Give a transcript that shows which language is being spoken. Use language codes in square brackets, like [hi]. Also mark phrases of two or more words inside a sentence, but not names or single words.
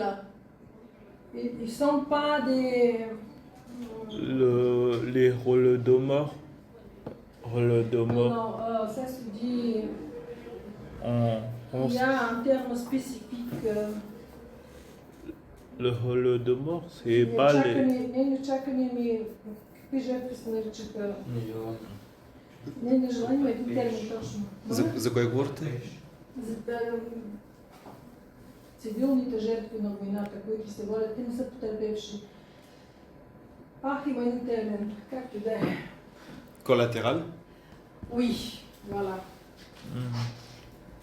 [fr] Ils ne sont pas des... Les Holodomor. Non, ça se dit... Il y a un terme spécifique. Le Holodomor, c'est pas les... [bg] За кое говорите? Цивилните жертви на войната, които се водят, те не са потърпевши. Има един термин, както да е. [fr] Collatéral? Oui, voilà.